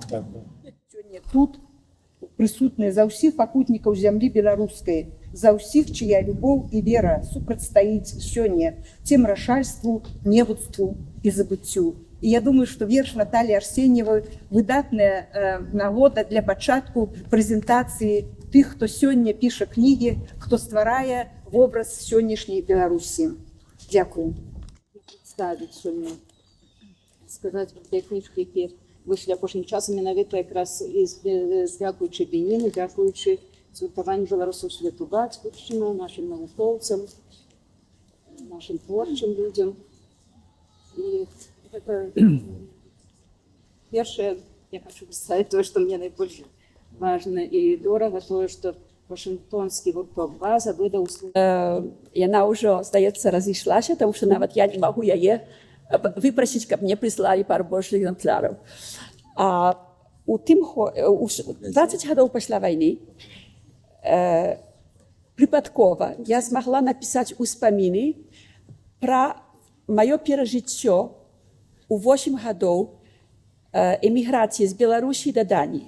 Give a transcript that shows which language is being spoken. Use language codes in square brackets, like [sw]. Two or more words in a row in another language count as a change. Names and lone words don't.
[be] Сёння тут прысутныя за ўсіх пакутнікаў зямлі беларускай, за ўсіх, чыя любоў і вера супрацьстаіць сёння цемрашальству, невуцтву і забыццю. І я думаю, што верш Натальі Арсеньевай выдатная нагода для пачатку прэзентацыі тых, хто сёння піша кнігі, хто стварае вобраз сённяшняй Беларусі. [uk] Дякую. Представить сьогодні, сказати про ті книжки, які вийшли останнім часом, [be] менавіта якраз [uk] дякуючи війні, дякуючи згуртуванню білорусів світу батьківщини, нашим науковцям, нашим творчим людям. [ru] И это первое, я хочу представить то, что мне наибольше важно и дорого, то, что Вашингтонский гурток «База» выдал услугу. [be] Яна ўжо, здаецца, разышлася, тому што нават я не магу яе выпрасіць, каб мне прыслалі пару больш экземпляраў. А у 20 гадоў пасля вайны прыпадкова я змагла напісаць успаміны пра маё перажыццё у 8 гадоў эміграцыі з Беларусі да Даніі.